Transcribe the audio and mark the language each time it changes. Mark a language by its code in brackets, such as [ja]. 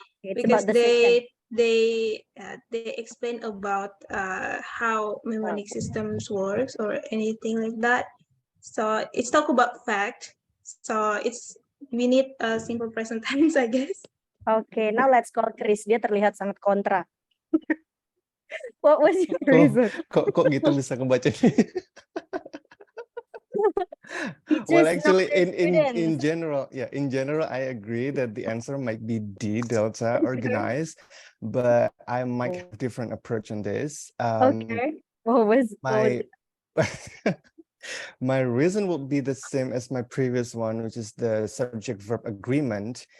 [en] It's because about the they explain about how mnemonic systems works or anything like that. So it's talk about fact. So we need a simple present tense, I guess. Okay, now let's call Chris. [id] Dia terlihat sangat kontra. [en] What was your reason? [id] Kok gitu bisa kebaca nih? [en] Well, actually, in general, I agree that the answer might be D, Delta, organized, but I might have different approach on this. Okay. What was my reason would be the same as my previous one, which is the subject-verb agreement.